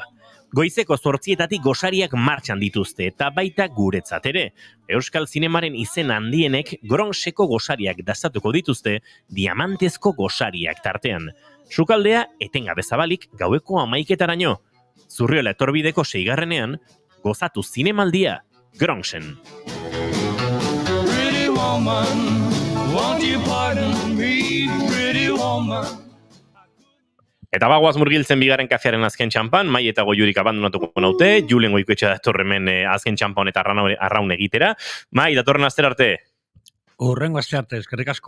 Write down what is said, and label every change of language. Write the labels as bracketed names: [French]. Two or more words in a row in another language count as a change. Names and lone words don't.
[Basque] Goizeko 8:00 gosariak martxan dituzte eta baita guretzat ere. Euskal zinemaren izen handienek Gronxeko gosariak dastatuko dituzte, diamantezko gosariak tartean. Sukaldea etengabe zabalik gaueko 11:00-raino. Zurriola etorbideko 6. gozatu zinemaldia Gronxen. [English] Pretty woman, won't you pardon me, pretty woman. [Basque] Eta bagoaz murgiltzen bigarren kafearen azken txampan, Mai eta Goiurik abandonatuko naute, Julen Goikoetxea datorremen azken txampan eta arraun egitera. Mai, datorren aster arte. Urrengo aste arte, eskerrik asko.